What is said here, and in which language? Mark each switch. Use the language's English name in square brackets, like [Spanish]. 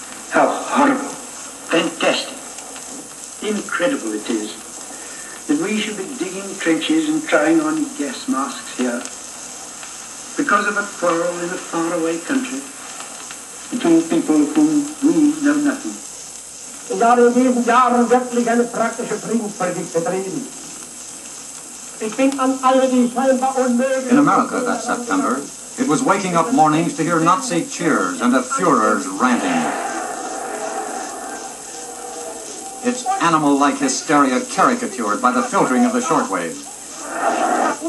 [English] "How horrible, fantastic, incredible it is that we should be digging trenches and trying on gas masks here because of a quarrel in a faraway country between people of whom we know nothing." [German] Ich habe in diesen Jahren wirklich eine praktische Friedenspolitik betrieben. Ich bin an alle die scheinbar unmöglichen... [English] In America that September, it was waking up mornings to hear Nazi cheers and a Führer's ranting. Its animal-like hysteria caricatured by the filtering of the shortwave.